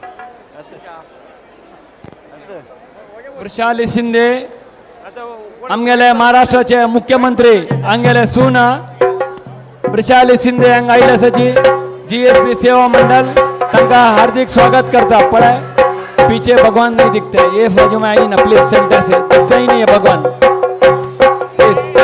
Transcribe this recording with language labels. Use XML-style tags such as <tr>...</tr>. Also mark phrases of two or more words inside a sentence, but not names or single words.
<kok>वृषाली शिंदे आमगेले महाराष्ट्राचे मुख्यमंत्री आमगेले सुना वृषाली शिंदे हांगा आयल्यासाची जीएसबी सेवा मंडळ तांकां हार्दिक स्वागत करता.</kok> <hi>पळय पीछे भगवान नहीं दिखते, ये बाजू में आइए ना प्लीज, सेंटर से दिखता ही नहीं है भगवान प्लीज।</hi>